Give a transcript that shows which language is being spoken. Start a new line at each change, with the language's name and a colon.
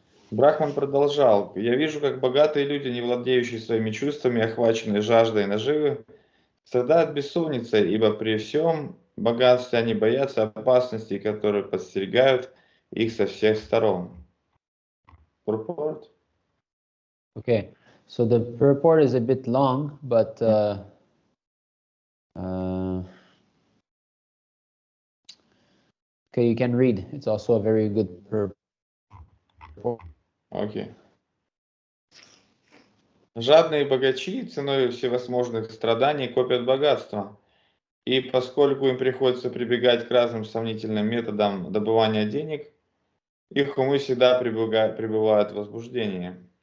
Russian: Брахман продолжал. Я вижу, как богатые люди, не владеющие своими чувствами, охваченные жаждой наживы, страдают бессонницей, ибо при всем богатстве они боятся опасностей, которые подстерегают их со всех сторон.
English: Purport? Okay, so the purport is a bit long, but okay, you can read. It's also a very good purport.
Russian: Окей. Жадные богачи ценой всевозможных страданий копят богатство, и поскольку им приходится прибегать к разным сомнительным методам добывания денег, их умы всегда пребывают в возбуждении.